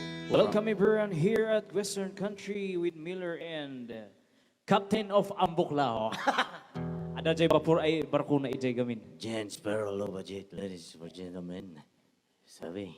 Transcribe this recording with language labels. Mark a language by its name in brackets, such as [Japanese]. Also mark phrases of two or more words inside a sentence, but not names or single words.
[English] Welcome everyone here at Western Country with Miller and Captain of Ambuklao. [Iloko] Ada jay bapur ay barko na ijay gamin. [English] Jan Sparrow, low budget, ladies and gentlemen. Sabi.